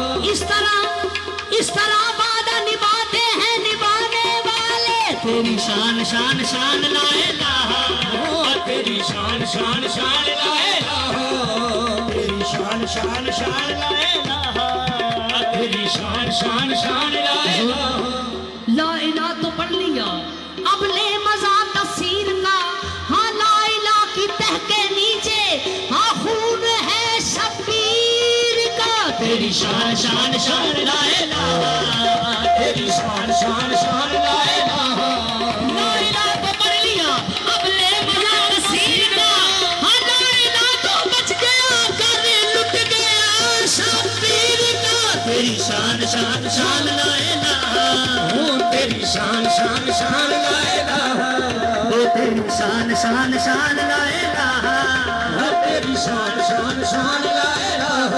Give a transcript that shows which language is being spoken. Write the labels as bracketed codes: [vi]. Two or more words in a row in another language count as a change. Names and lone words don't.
[ur] اس طرح وعدہ نبھاتے ہیں نبھانے والے، تیری شان شان شان [ar] لا إله, [ur] تیری شان شان شان [ar] لا إله, [ur] تیری شان شان شان [ar] لا إله, [ur] تیری شان شان شان [ar] لا إله. لا إله [ur] تو پڑھ لیا، اب لے مزہ تفسیر کا، ہاں [ar] لا إله [ur] کی تہہ کے نیچے ہاں خون ہے شبیر کا، تیری شان شان شان [ar] لا إله, [ur] تیری شان شان شان [ar] لا إله. لا إله [ur] تو پڑھ لیا، اب لے مزہ تفسیر کا، ہاں [ar] لا إله [ur] تو بچ گیا کر لٹ گیا شبیر کا، تیری شان شان شان [ar] لا إله, [ur] ہو تیری شان شان شان [ar] لا إله, [ur] تیری شان شان شان [ar] لا إله, [ur] تیری شان شان شان [ar] لا إله,